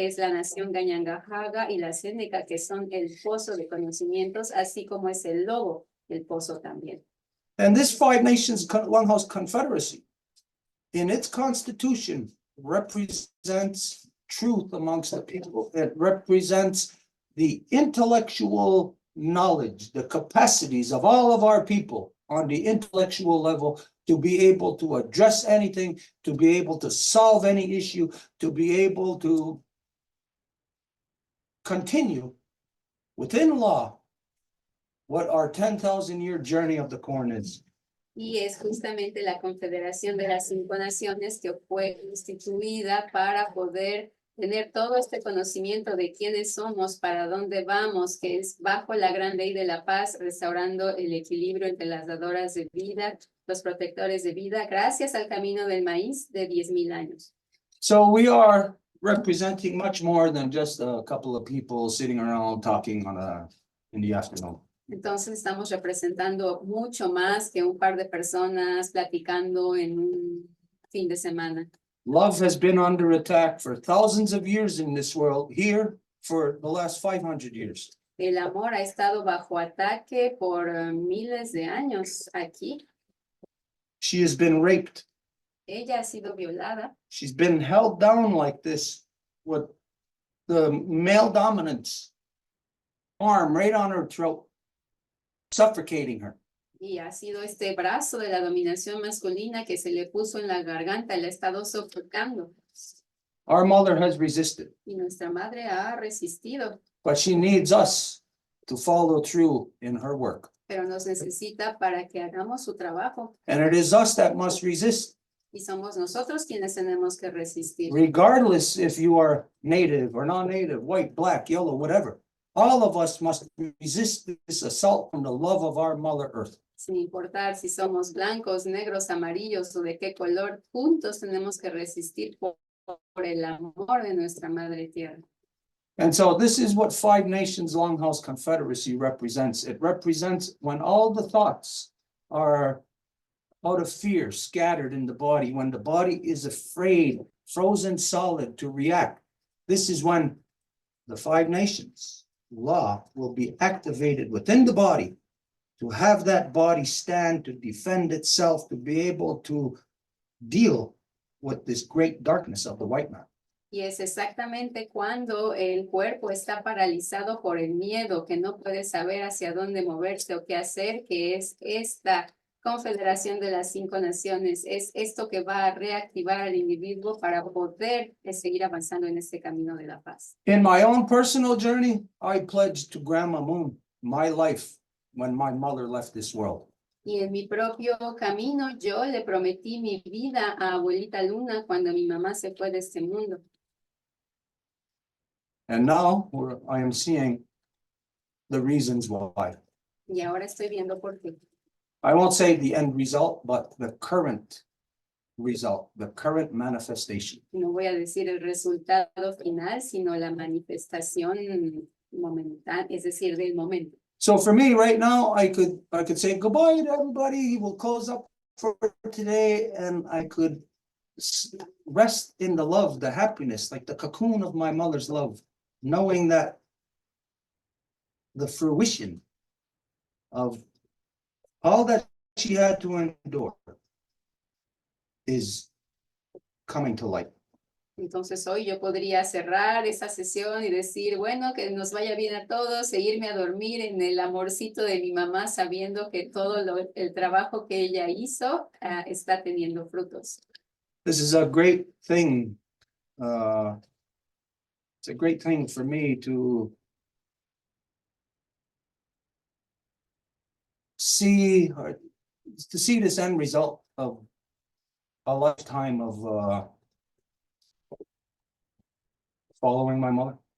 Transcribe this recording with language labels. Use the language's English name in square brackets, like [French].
[Spanish] Es la nación Ganyangahaga y la Seneca, que son el pozo de conocimientos, así como es el lobo, el pozo también. [English] And this 5 Nations Longhouse Confederacy, in its constitution, represents truth amongst the people. It represents the intellectual knowledge, the capacities of all of our people on the intellectual level to be able to address anything, to be able to solve any issue, to be able to continue within law what our 10,000-year journey of the corn is. [Spanish] Y es justamente la Confederación de las 5 Naciones que fue instituida para poder tener todo este conocimiento de quiénes somos, para dónde vamos, que es bajo la gran ley de la paz, restaurando el equilibrio entre las dadoras de vida, los protectores de vida, gracias al camino del maíz de 10,000 años. [English] So we are representing much more than just a couple of people sitting around talking in the afternoon. [Spanish] Entonces estamos representando mucho más que un par de personas platicando en un fin de semana. [English] Love has been under attack for thousands of years in this world, here for the last 500 years. [Spanish] El amor ha estado bajo ataque por miles de años aquí. [English] She has been raped. [Spanish] Ella ha sido violada. [English] She's been held down like this with the male dominance arm right on her throat, suffocating her. [Spanish] Y ha sido este brazo de la dominación masculina que se le puso en la garganta, le ha estado sofocando. [English] Our mother has resisted, [Spanish] Y nuestra madre ha resistido. [English] but she needs us to follow through in her work. [Spanish] pero nos necesita para que hagamos su trabajo. [English] And it is us that must resist, [Spanish] Y somos nosotros quienes tenemos que resistir. [English] regardless if you are native or non-native, white, black, yellow, whatever. All of us must resist this assault from the love of our Mother Earth. [Spanish] Sin importar si somos blancos, negros, amarillos o de qué color, juntos tenemos que resistir por el amor de nuestra Madre Tierra. [English] And so this is what Five Nations Longhouse Confederacy represents. It represents when all the thoughts are out of fear, scattered in the body, when the body is afraid, frozen solid to react. This is when the Five Nations law will be activated within the body to have that body stand, to defend itself, to be able to deal with this great darkness of the white man. [Spanish] Y es exactamente cuando el cuerpo está paralizado por el miedo, que no puede saber hacia dónde moverse o qué hacer, que es esta Confederación de las 5 Naciones. Es esto que va a reactivar al individuo para poder seguir avanzando en este camino de la paz. [English] In my own personal journey, I pledged to Grandma Moon my life when my mother left this world. [Spanish] Y en mi propio camino yo le prometí mi vida a Abuelita Luna cuando mi mamá se fue de este mundo. [English] And now I am seeing the reasons why. [Spanish] Y ahora estoy viendo por qué. [English] I won't say the end result, but the current result, the current manifestation. [Spanish] No voy a decir el resultado final, sino la manifestación momentánea, es decir, del momento. [English] So for me right now, I could say goodbye to everybody. We'll close up for today, and I could rest in the love, the happiness, like the cocoon of my mother's love, knowing that the fruition of all that she had to endure is coming to light. [Spanish] Entonces hoy yo podría cerrar esa sesión y decir, bueno, que nos vaya bien a todos, e irme a dormir en el amorcito de mi mamá, sabiendo que todo el trabajo que ella hizo está teniendo frutos. [English] This is a great thing. It's a great thing for me to see this end result of a lifetime of following my mother.